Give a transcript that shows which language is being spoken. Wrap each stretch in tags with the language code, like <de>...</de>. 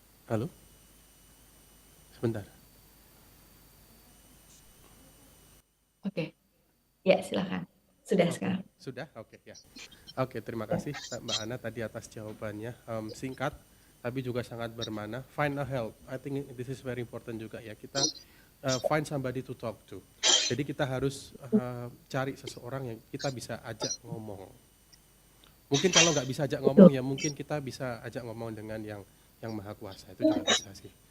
<id>Halo? Sebentar. Oke, ya silakan. Sudah sekarang. Sudah? Oke, ya. Oke, terima kasih Mbak Ana tadi atas jawabannya. Singkat, tapi juga sangat bermakna.</id> <en>Find a help. I think this is very important</en> <id>juga ya. Kita</id> <en>find somebody to talk to.</en> <id>Jadi kita harus cari seseorang yang kita bisa ajak ngomong. Mungkin kalau nggak bisa ajak ngomong ya mungkin kita bisa ajak ngomong dengan yang maha kuasa. Itu juga bisa sih.</id>